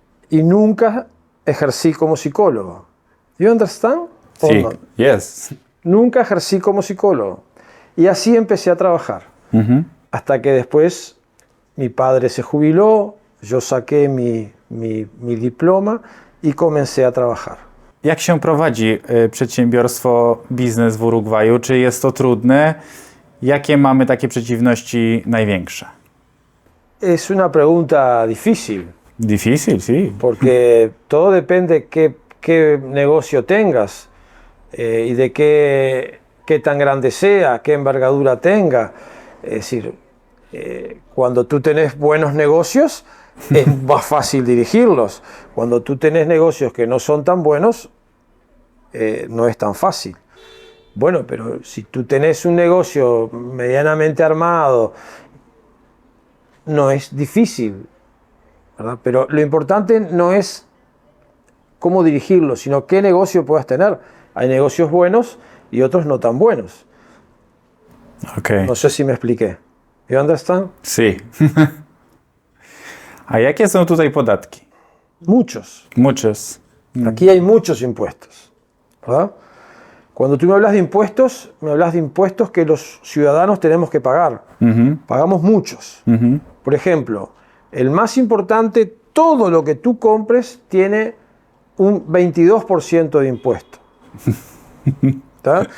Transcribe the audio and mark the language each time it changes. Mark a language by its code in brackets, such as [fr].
[es] Y nunca ejercí como psicólogo. [en] You understand? [es] Sí, yes. Nunca ejercí como psicólogo. Y así empecé a trabajar. Hasta que después mi padre se jubiló, yo saqué mi diploma i comencé a trabajar. [pl] Jak się prowadzi przedsiębiorstwo, biznes w Urugwaju? Czy jest to trudne? Jakie mamy takie przeciwności największe? [es] Es una pregunta difícil. Difícil, sí. Porque todo depende qué negocio tengas y de qué tan grande sea, qué envergadura tenga. Es decir, cuando tú tenés buenos negocios, es más fácil dirigirlos. Cuando tú tenés negocios que no son tan buenos, no es tan fácil. Bueno, pero si tú tenés un negocio medianamente armado, no es difícil, ¿verdad? Pero lo importante no es cómo dirigirlo, sino qué negocio puedas tener. Hay negocios buenos y otros no tan buenos. [en] Okay. [es] No sé si me expliqué. [en] You understand? [es] Sí. [pl] A jakie są tutaj podatki? [es] Muchos. Muchos. Aquí hay muchos impuestos, ¿verdad? Cuando tú me hablas de impuestos que los ciudadanos tenemos que pagar. Pagamos muchos. Por ejemplo, el más importante, todo lo que tú compres tiene un 22% de impuesto. ¿Tá?